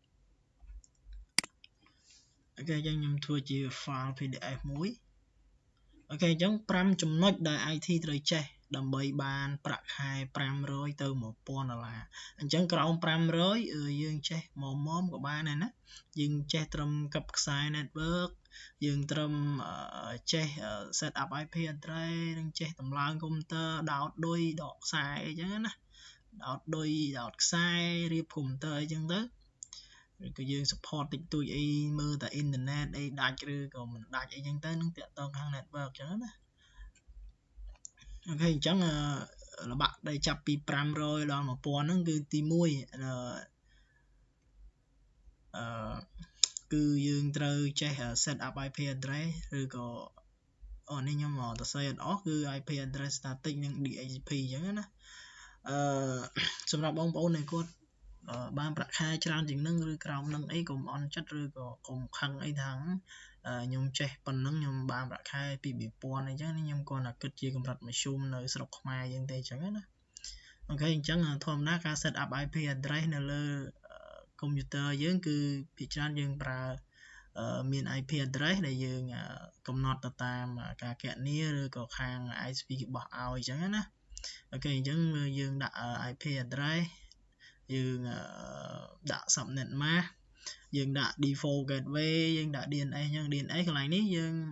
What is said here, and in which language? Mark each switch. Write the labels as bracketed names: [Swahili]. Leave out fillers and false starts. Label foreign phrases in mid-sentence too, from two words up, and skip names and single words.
[Khmer] អូខេអញ្ចឹងខ្ញុំធ្វើជា [English] file PDF [Khmer] មួយអូខេអញ្ចឹង5ចំណុចដែល IT ត្រូវចេះដើម្បីបានប្រាក់ខែ500ទៅ$1000អញ្ចឹងក្រោម500 យើងចេះមុំក៏បានដែរណាយើងចេះត្រឹមកឹបខ្សែ network យើងត្រឹមចេះ [English] set up IP address [Khmer] និងចេះតម្លើងកុំព្យូទ័រដោតឌុយដកខ្សែអីចឹងណាដោតឌុយដោតខ្សែរៀបកុំព្យូទ័រអីចឹងទៅឬក៏យើង support តិចតួចអីមើលតែអ៊ីនធឺណិតអីដាច់ឬក៏មិនដាច់អីចឹងទៅនឹងតាក់ទងខាង network ចឹងណាអូខេអញ្ចឹងល្បាក់ដែលចាប់ពី500ដល់1000ហ្នឹងគឺទី1 គឺយើងត្រូវចេះ [English] set up IP address [Khmer] ឬក៏នេះខ្ញុំទៅសេអត់អស់គឺ [English] IP address static [Khmer] និង DHCP អញ្ចឹងណាសម្រាប់បងប្អូនដែលគាត់បានប្រាក់ខែច្រើនជាងនឹងឬ ក្រោមនឹងអីកុំអន់ចិត្តឬក៏កុំខឹងអីថាខ្ញុំចេះប៉ុណ្ណឹងខ្ញុំបានប្រាក់ខែពី2000អីចឹងខ្ញុំគាត់តែគិ តជាកម្រិតមធ្យមនៅស្រុកខ្មែរយើងទេចឹងណាអូខេអញ្ចឹងធម្មតាការ [English] set up IP address [Khmer] នៅលើកុំព្យូទ័រយើងគឺភាគច្រើនយើងប្រើមាន [English] IP address [Khmer] ដែលយើងកំណត់ទៅតាមការគណនាឬក៏ខាង ISP គេបោះឲ្យចឹងណាអូខេអញ្ចឹងយើងដាក់ [English] IP address [Khmer] យើងដាក់ [English] subnet mask [Khmer] យើងដាក់ [English] default gateway [Khmer] យើងដាក់ DNS អញ្ចឹង DNS កន្លែងនេះយើង